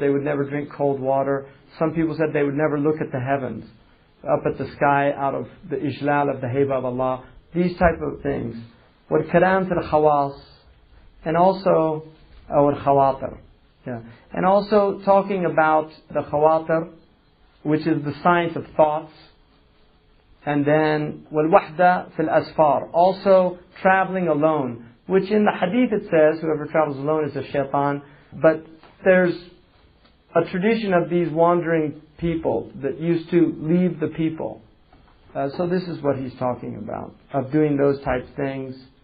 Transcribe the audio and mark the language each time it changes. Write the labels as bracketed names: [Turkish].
[English] They would never drink cold water. Some people said they would never look at the heavens, up at the sky, out of the ijlal of the haiba of Allah. These type of things. [Arabic] وَالْكَلَامِ فِي الْخَوَاصِ. [English] And also, or khawatir. Yeah. And also talking about the khawatir, which is the science of thoughts. And then, [Arabic] وَالْوَحْدَةِ فِي الْأَسْفَارِ. [English] Also traveling alone. Which in the hadith it says, whoever travels alone is a shaitan. But there's a tradition of these wandering people that used to leave the people. So this is what he's talking about. Of doing those type of things.